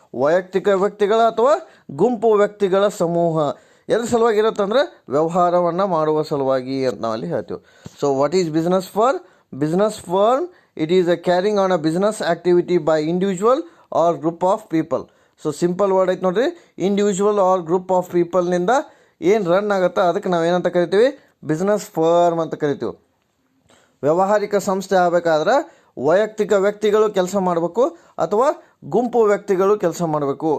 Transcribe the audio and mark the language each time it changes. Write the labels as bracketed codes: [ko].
[kn] ವೈಯಕ್ತಿಕ ವ್ಯಕ್ತಿಗಳ ಅಥವಾ ಗುಂಪು ವ್ಯಕ್ತಿಗಳ ಸಮೂಹ ಎದ್ರ ಸಲುವಾಗಿ ಇರುತ್ತಂದ್ರೆ ವ್ಯವಹಾರವನ್ನು ಮಾಡುವ ಸಲುವಾಗಿ ಅಂತ ನಾವಲ್ಲಿ ಹೇಳ್ತೀವಿ. [en] So what is business for? business firm, it is a carrying on a business activity by individual or group of people. [kn] So simple word ಐತೆ ನೋಡ್ರಿ, ಇಂಡಿವಿಜುವಲ್ ಆರ್ ಗ್ರೂಪ್ ಆಫ್ ಪೀಪಲ್ನಿಂದ ಏನು ರನ್ ಆಗುತ್ತಾ ಅದಕ್ಕೆ ನಾವೇನಂತ ಕರಿತೀವಿ, ಬಿಸ್ನೆಸ್ ಫರ್ಮ್ ಅಂತ ಕರಿತೀವಿ. ವ್ಯಾವಹಾರಿಕ ಸಂಸ್ಥೆ ಆಗಬೇಕಾದ್ರೆ ವೈಯಕ್ತಿಕ ವ್ಯಕ್ತಿಗಳು ಕೆಲಸ ಮಾಡಬೇಕು ಅಥವಾ ಗುಂಪು ವ್ಯಕ್ತಿಗಳು ಕೆಲಸ ಮಾಡಬೇಕು.